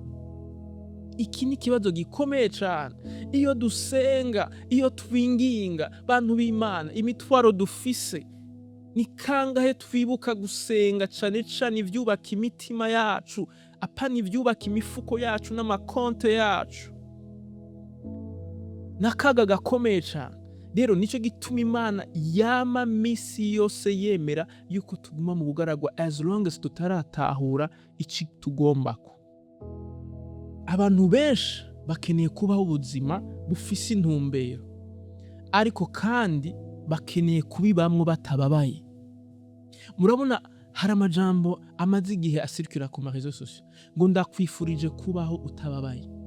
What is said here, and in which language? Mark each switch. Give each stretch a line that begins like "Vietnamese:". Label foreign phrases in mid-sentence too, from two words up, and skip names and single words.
Rundi: Iki ni ikibazo gikomeye cyane. Iyo dusenga, iyo twinginga, bantu b'Imana, imitwaro dufise, ni kangahe twibuka gusenga cane cane ivyubaka imitima yacu, apana ivyubaka imifuko yacu n'amakonte yacu. Nakaga gakomeye cyane. Rero nico gituma Imana yama misi yose yemera yuko tuguma mu bugaragwa,
English: as long as
Rundi: tutaratahura ici tugombako. Abantu benshi bakeneye kubaho ubuzima bufise intumbero, ariko kandi bakeneye kubibamwo batababaye. Murabona hari amajambo amaze igihe asirikira ku marezo sociaux ngo ndakwifurije kubaho utababaye.